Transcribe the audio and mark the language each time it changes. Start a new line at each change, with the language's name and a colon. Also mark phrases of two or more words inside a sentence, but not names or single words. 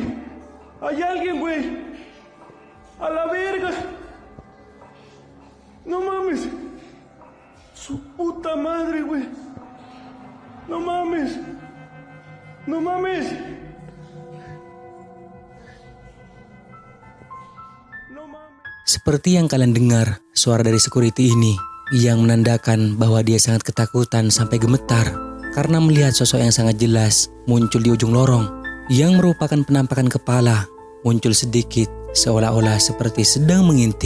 Spanish: Hay alguien, güey. A la verga. No mames. Su puta madre, güey. No mames. No mames.
Indonesian: Seperti yang kalian dengar, suara dari security ini yang menandakan bahwa dia sangat ketakutan sampai gemetar karena melihat sosok yang sangat jelas muncul di ujung lorong yang merupakan penampakan kepala muncul sedikit seolah-olah seperti sedang mengintip.